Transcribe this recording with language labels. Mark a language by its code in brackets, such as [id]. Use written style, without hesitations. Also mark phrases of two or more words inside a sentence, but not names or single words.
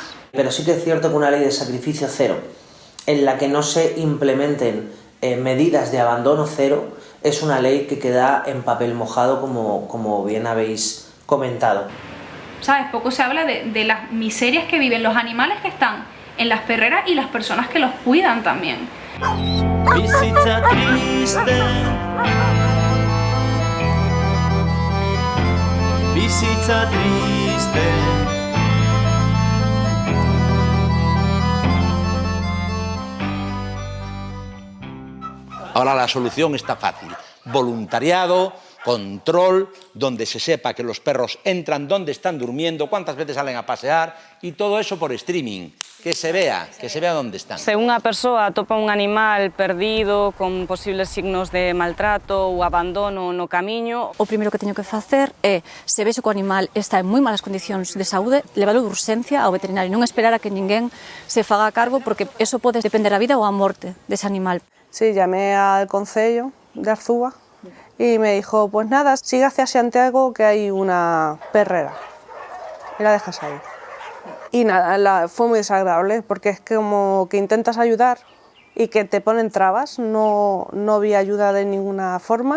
[es] Pero sí que es cierto que una ley de sacrificio cero, en la que no se implementen medidas de abandono cero, es una ley que queda en papel mojado, como bien habéis comentado. ¿Sabes? Poco se habla de las miserias que viven los animales que están en las perreras y las personas que los cuidan también. [eu] Bizitza triste, bizitza triste. [es] Ahora la solución está fácil. Voluntariado, control, donde se sepa que los perros entran donde están durmiendo, cuántas veces salen a pasear y todo eso por streaming. Que se vea dónde están. [gl] Se unha persoa atopa un animal perdido con posibles signos de maltrato ou abandono no camiño, o primeiro que teño que facer é, se vexo que o animal está en moi malas condicións de saúde, leválo de urxencia ao veterinario, non esperar a que ninguén se faga a cargo, porque eso pode depender a vida ou a morte dese animal. [es] Sí, llamé al concello de Arzúa y me dijo, pues nada, sigue hacia Santiago que hay una perrera y la dejas ahí. Y nada, fue muy desagradable porque es como que intentas ayudar y que te ponen trabas, no vi ayuda de ninguna forma.